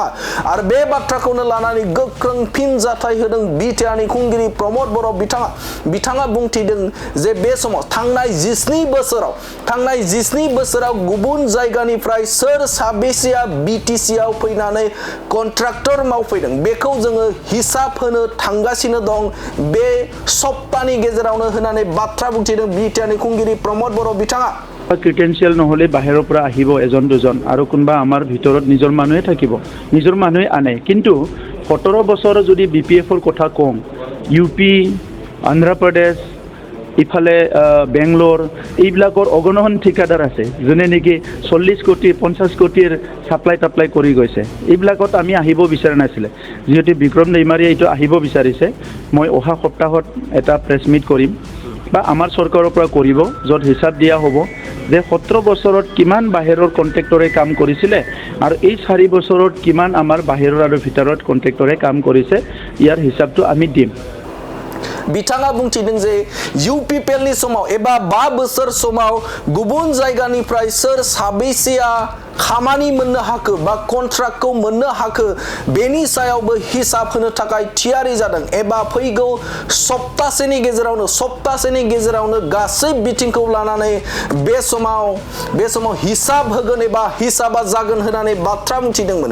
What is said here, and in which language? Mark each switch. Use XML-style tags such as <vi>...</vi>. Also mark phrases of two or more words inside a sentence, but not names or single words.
<brx>आरो बे बाथ्राखौनो लानानै गोख्रों फिनजाथाय होदों बिटिआरनि खुंगिरि प्रमद बर' बिथाङा बुंथिदों जे बे समाव थांनाय 19 बोसोराव गुबुन जायगानिफ्राय सोर साबेसेया बिटिसिआव फैनानै कन्ट्राक्टर मावफैदों बेखौ जोङो हिसाब होनो थांगासिनो दं बे सप्ताहनि गेजेरावनो होननानै बाथ्रा बुंथिदों बिटिआरनि खुंगिरि प्रमद बर' बिथाङा।</brx> <as>क्रिडेन्शियेल নহ'লে বাহিৰৰ পৰা আহিব এজন দুজন আৰু কোনোবা আমাৰ ভিতৰত নিজৰ মানুহে থাকিব নিজৰ মানুহে আনে কিন্তু 17 বছৰ যদি বিপিএফৰ কথা কওঁ ইউপি অন্ধ্ৰপ্ৰদেশ ইফালে বেংগলোৰ এইবিলাকৰ অগণন ঠিকাদাৰ আছে যোনে নেকি 40 কোটি 50 কোটিৰ সাপ্লাই কৰি গৈছে। এইবিলাকত আমি আহিব বিচৰা নাছিলে যিহেতু বিক্ৰম দৈমাৰীয়ে এইটো আহিব বিচাৰিছে। মই অহা সপ্তাহত এটা</as> <en>press meet</en> <as>কৰিম বা আমাৰ চৰকাৰৰ পৰা কৰিব য'ত হিচাপ দিয়া হ'ব যে 17 বছৰত কিমান বাহিৰৰ কন্ট্ৰেক্টৰে কাম কৰিছিলে আৰু এই 4 বছৰত কিমান আমাৰ বাহিৰৰ আৰু ভিতৰত কন্ট্ৰেক্টৰে কাম কৰিছে ইয়াৰ হিচাপটো আমি দিম।</as> <brx>बिथाङा बुंथिदों जे इउपिपिएलनि समाव एबा 5 बोसोर समाव गुबुन जायगानिफ्राय सोर साबैसेया खामानि मोननो हाखो बा कन्ट्राक्टखौ मोननो हाखो बेनि सायावबो हिसाब होनो थाखाय थियारि जादों एबा फैगौ सप्तासेनि गेजेरावनो गासै बिथिंखौ लानानै बे समाव हिसाब होगोन एबा हिसाबा जागोन होननानै बाथ्रा बुंथिदोंमोन।</brx>